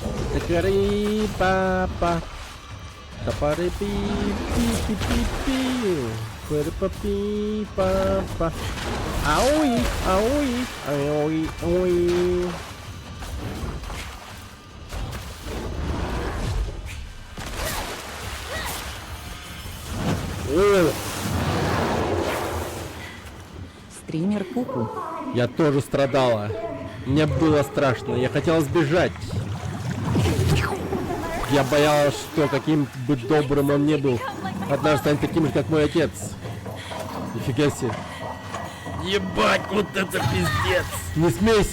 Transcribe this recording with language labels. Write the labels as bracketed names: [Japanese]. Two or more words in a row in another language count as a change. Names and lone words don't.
[Russian] Такари папа. Тапары пи пи пи пи пи. Пырпа пи папа. Ауи, ауи, ауи, ауи. Стример Пупу. Я тоже страдала. Мне было страшно. Я хотела сбежать. Я боялась, что каким бы добрым он ни был, однажды станет таким же, как мой отец. Нифига себе. Ебать, вот это пиздец. Не смейся.